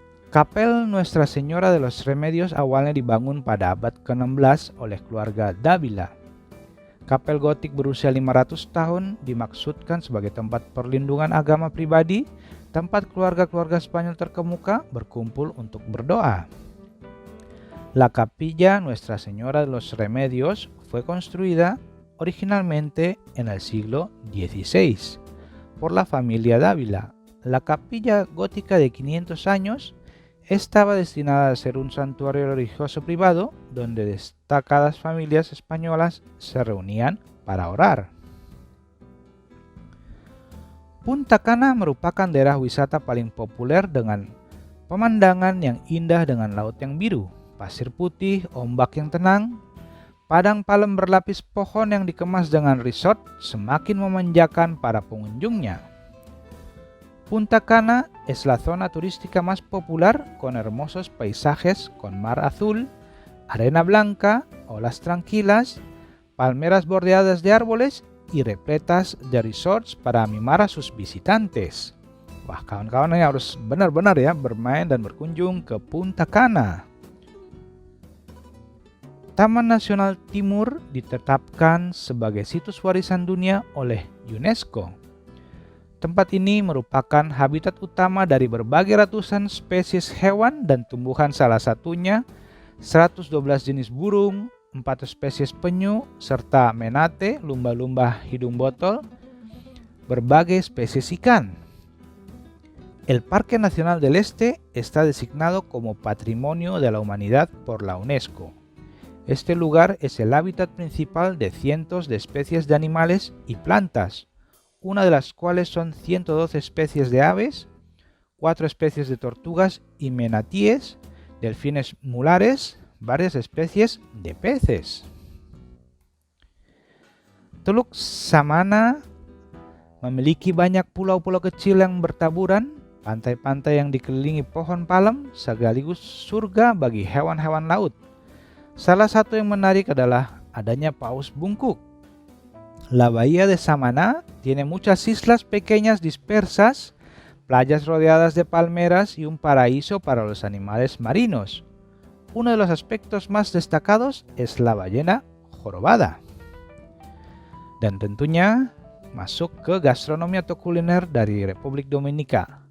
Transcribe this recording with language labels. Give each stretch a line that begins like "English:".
Indonesian: Kapel Nuestra Senyora de los Remedios awalnya dibangun pada abad ke-16 oleh keluarga Davila. Kapel gotik berusia 500 tahun dimaksudkan sebagai tempat perlindungan agama pribadi, tempat keluarga-keluarga Spanyol terkemuka berkumpul untuk berdoa.
Spanish: La Capilla Nuestra Señora de los Remedios fue construida originalmente en el siglo XVI por la familia Dávila. La capilla gótica de 500 años estaba destinada a ser un santuario religioso privado donde destacadas familias españolas se reunían para orar.
Indonesian: Punta Cana merupakan daerah wisata paling populer dengan pemandangan yang indah dengan laut yang biru, pasir putih, ombak yang tenang. Padang palem berlapis pohon yang dikemas dengan resort semakin memanjakan para pengunjungnya.
Spanish: Punta Cana es la zona turística más popular con hermosos paisajes con mar azul, arena blanca, olas tranquilas, palmeras bordeadas de árboles y repletas de resorts para mimar a sus visitantes.
Indonesian: Wah, kawan-kawan ini harus benar-benar ya bermain dan berkunjung ke Punta Cana. Taman Nasional Timur ditetapkan sebagai situs warisan dunia oleh UNESCO. Tempat ini merupakan habitat utama dari berbagai ratusan spesies hewan dan tumbuhan, salah satunya 112 jenis burung, 4 spesies penyu, serta menate, lumba-lumba hidung botol, berbagai spesies ikan.
Spanish: El Parque Nacional del Este está designado como Patrimonio de la Humanidad por la UNESCO. Este lugar es el hábitat principal de cientos de especies de animales y plantas, una de las cuales son 112 especies de aves, 4 especies de tortugas y menatíes, delfines mulares, varias especies de peces.
Indonesian: Teluk Samana memiliki banyak pulau-pulau kecil yang bertaburan, pantai-pantai yang dikelilingi pohon palem, sekaligus surga bagi hewan-hewan laut. Salah satu yang menarik adalah adanya paus bungkuk.
Spanish: La bahía de Samaná tiene muchas islas pequeñas dispersas, playas rodeadas de palmeras y un paraíso para los animales marinos. Uno de los aspectos más destacados es la ballena jorobada.
Indonesian: Dan tentunya masuk ke gastronomi atau kuliner dari Republik Dominika.